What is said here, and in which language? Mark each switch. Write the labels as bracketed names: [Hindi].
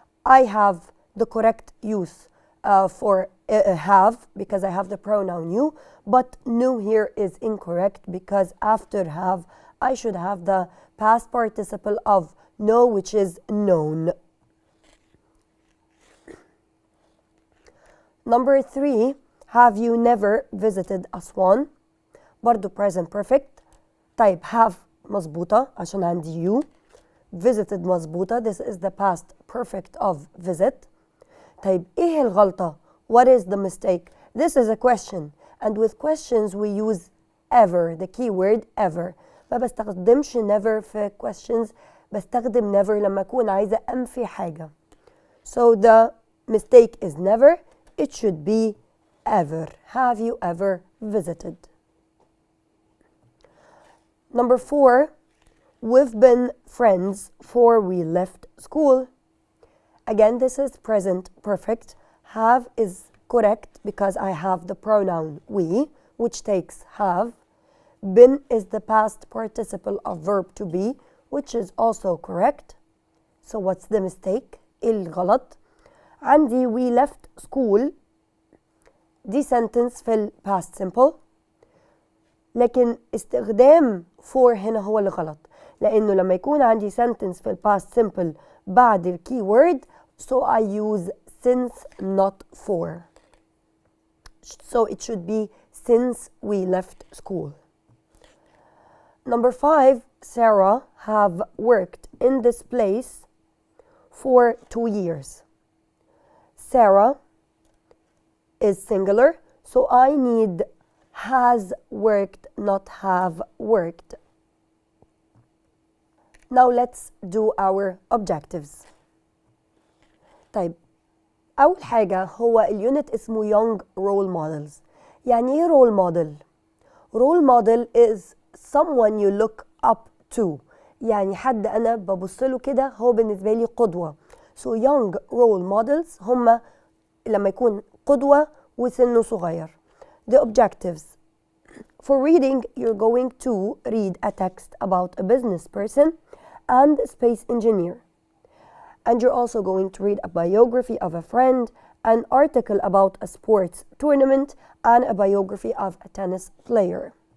[English] I have the correct use for have because I have the pronoun you, but knew here is incorrect because after have I should have the past participle of know, which is known. Number 3, have you never visited Aswan? [Arabic] برضو present perfect. طيب have مظبوطة عشان عندي you. [English] Visited [Arabic] مظبوطة. [English] This is the past perfect of visit. [Arabic] طيب ايه الغلطة? [English] What is the mistake? This is a question and with questions we use ever, the keyword ever. [Arabic] ما بستخدمش never في questions, بستخدم never لما أكون عايزة أنفي حاجة. [English] So the mistake is never. It should be ever. Have you ever visited? Number 4, we've been friends before we left school. Again, this is present perfect. Have is correct because I have the pronoun we, which takes have. Been is the past participle of verb to be, which is also correct. So what's the mistake? [Arabic] الغلط. عندي [English] we left school. [Arabic] دي sentence في ال past simple. لكن استخدام for هنا هو اللي غلط. لأنه لما يكون عندي sentence في ال past simple بعد ال [English] keyword, so I use since not for. So it should be since we left school. Number 5, Sarah have worked in this place for 2 years. Sarah is singular, so I need has worked, not have worked. Now let's do our objectives. [Arabic] طيب أول حاجة هو اليونت اسمه Young Role Models. يعني إيه [English] role model? Role model is someone you look up to. [Arabic] يعني حد أنا ببصله كده هو بالنسبة لي قدوة. So young role models هم لما يكون قدوة وسنه صغير. [English] The objectives. For reading, you're going to read a text about a business person and a space engineer. And you're also going to read a biography of a friend, an article about a sports tournament, and a biography of a tennis player.